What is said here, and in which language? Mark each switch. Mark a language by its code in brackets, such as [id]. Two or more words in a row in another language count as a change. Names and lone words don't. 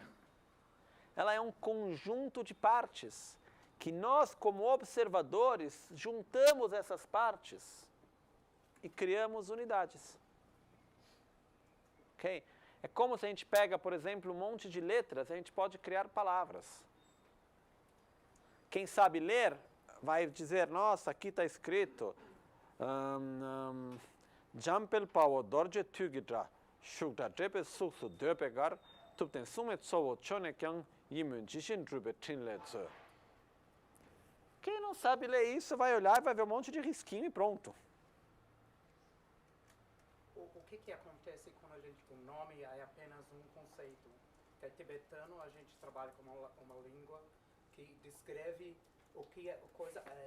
[pt] Ela é um conjunto de partes que nós, como observadores, juntamos essas partes e criamos unidades. Ok? É como se a gente pega, por exemplo, um monte de letras e a gente pode criar palavras. Quem sabe ler vai dizer, nossa, aqui está escrito Jampel Pao Dorje Tugidra Shukda Drepe Suksu Döpegar Tupten Sumet Sowo Chonekyang Yimun Jishin Drube Trinletsu. Quem não sabe ler isso vai olhar e vai ver um monte de risquinho e pronto. O que acontece quando a gente, o nome é apenas um conceito? Que é tibetano, a gente trabalha com uma língua que descreve o que é coisa é.